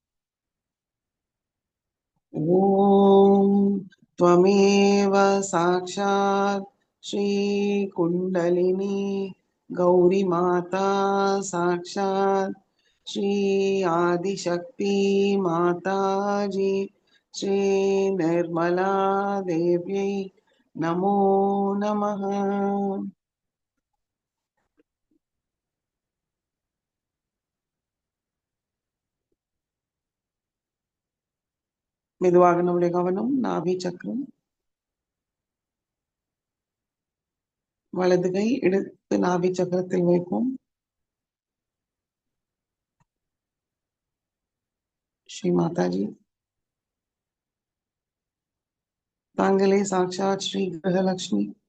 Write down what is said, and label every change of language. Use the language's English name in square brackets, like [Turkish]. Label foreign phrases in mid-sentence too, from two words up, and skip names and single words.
[Sanskrit] ॐ त्वमेव साक्षात् श्री कुंडलिनी गौरी माता साक्षात् श्री आदिशक्ति माताजी श्री निर्मला देव्यै नमो नमः। मेदुवागनवलेगमनं नाभिचक्रं [Tamil] வலது கை எடுத்து நாபி சக்கரத்தில் வைப்போம். ஸ்ரீ மாதாஜி தாங்களே சாட்சாத் ஸ்ரீ கிரகலட்சுமி.